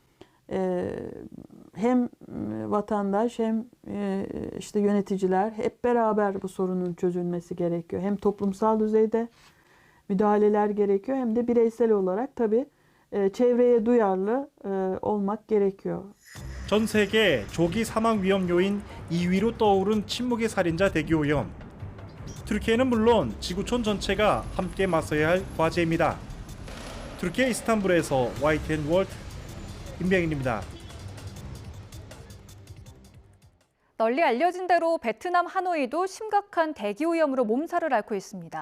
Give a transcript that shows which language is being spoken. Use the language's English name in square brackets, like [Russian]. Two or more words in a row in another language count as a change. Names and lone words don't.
[Turkish] Hem vatandaş hem yöneticiler hep beraber bu sorunun çözülmesi gerekiyor. Hem toplumsal düzeyde müdahaleler gerekiyor hem de bireysel olarak tabii çevreye duyarlı olmak gerekiyor. [Korean] 전 세계 조기 사망 위험 요인 2위로 떠오른 침묵의 살인자 대기 오염. 튀르키예는 물론 지구촌 전체가 함께 맞서야 할 과제입니다. 튀르키예 이스탄불에서 YTN 월드 임병인입니다. 널리 알려진 대로 베트남 하노이도 심각한 대기 오염으로 몸살을 앓고 있습니다.